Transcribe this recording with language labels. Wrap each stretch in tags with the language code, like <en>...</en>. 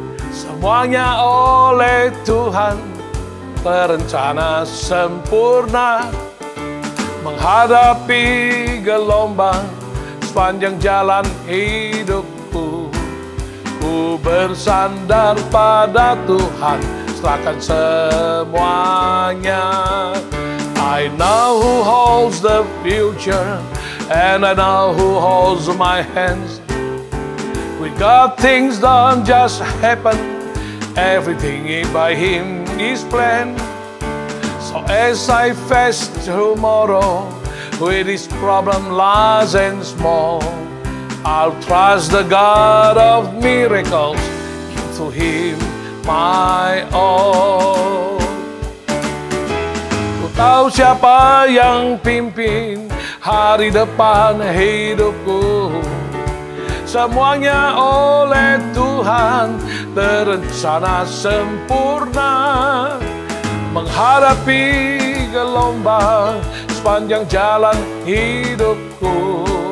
<id>Semuanya oleh Tuhan terencana sempurna, menghadapi gelombang sepanjang jalan hidupku. Ku bersandar pada Tuhan, serahkan semuanya.</id> <en>I know who holds the future, and I know who holds my hands. With God things don't just happen, everything by Him is planned. So as I face tomorrow with this problem large and small, I'll trust the God of miracles, give to Him my all.</en> <id>Ku tahu siapa yang pimpin hari depan hidupku. Semuanya oleh Tuhan terencana sempurna, menghadapi gelombang sepanjang jalan hidupku.</id>